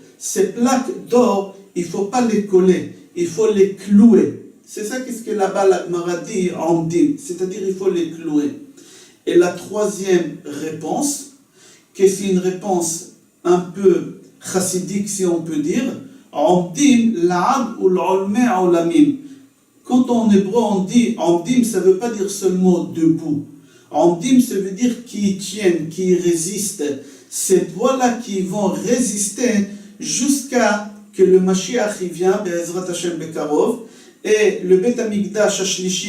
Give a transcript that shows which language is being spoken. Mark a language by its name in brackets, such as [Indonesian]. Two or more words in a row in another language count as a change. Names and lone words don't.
[French] Ces plaques d'or, il ne faut pas les coller, il faut les clouer. C'est ça qu'est-ce que là-bas la Gemara dit en dim, c'est-à-dire il faut les clouer. Et la troisième réponse, que c'est une réponse un peu chassidique, si on peut dire. [Hebrew] עומדים לעד ולעולמי עולמים. [French] Quand en hébreu on dit omdim, ça ne veut pas dire seulement debout. Omdim, ça veut dire qui tiennent, qui résistent. C'est voilà qui vont résister jusqu'à que le Mashiach vient, [Hebrew] בעזרת השם בקרוב, [French] et le [Hebrew] בית המקדש השלישי, [French] il y